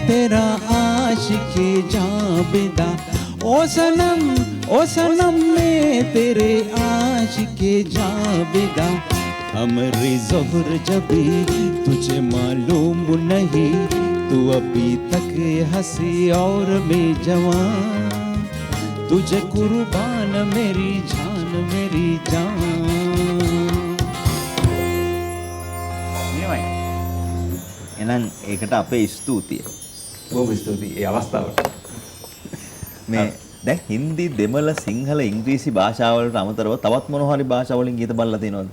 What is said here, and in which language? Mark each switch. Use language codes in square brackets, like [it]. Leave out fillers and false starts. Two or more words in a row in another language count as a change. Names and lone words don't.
[hi] तेरा आशिक़े जाबिदा ओ सनम मैं तेरे आशिक़े जाबिदा हमरी ज़ोहर जबी तुझे मालूम नहीं तू अभी तक हंसी और मैं जवान तुझे कुर्बान मेरी जान [si] එහෙනම් ඒකට අපේ ස්තුතිය. බොහොම ස්තුතියි ඒ අවස්ථාවට. මේ දැන් හින්දි, දෙමළ, සිංහල, ඉංග්‍රීසි භාෂාවලට අමතරව තවත් මොන හරි භාෂාවලින් ගීත බලලා තියෙනවද?